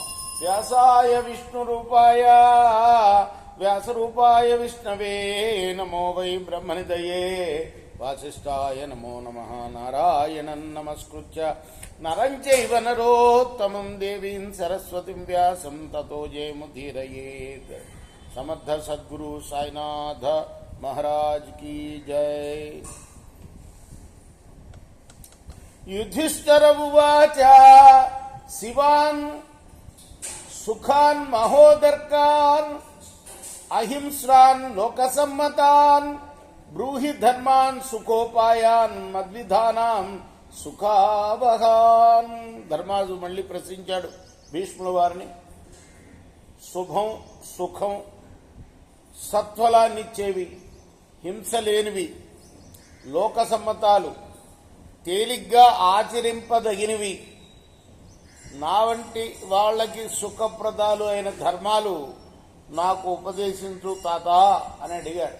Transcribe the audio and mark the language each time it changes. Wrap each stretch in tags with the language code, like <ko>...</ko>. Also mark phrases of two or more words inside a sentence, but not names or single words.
<sa>వ్యాసాయ విష్ణు రూపాయ వ్యాసరూపాయ విష్ణవే నమో వై బ్రహ్మనిదయే వాసిష్ఠాయ నమో నమః. నారాయణం నమస్కృత్య నరం చైవ నరోత్తమం దేవీం సరస్వతిం వ్యాసం తతో జయముదీరయేత్.</sa> <hi>సమర్థ సద్గురు సాయినాథ మహారాజ్ की जय.</hi> <sa>युधिष्ठिर उवाच शिवान् सुखान् महोदर्कान् अहिंस्रान् लोकसम्मतान् ब्रूहि धर्मान् सुखोपायान् मद्विधानां సుఖావహాన్.</sa> <te>ధర్మాజు మళ్ళీ ప్రశ్నించాడు భీష్ముల వారిని. శుభం, సుఖం, సత్ఫలాన్నిచ్చేవి, హింస లేనివి, లోక సమ్మతాలు, తేలిగ్గా ఆచరింపదగినవి, నా వంటి వాళ్ళకి సుఖప్రదాలు అయిన ధర్మాలు నాకు ఉపదేశించు తాత అని అడిగాడు.</te>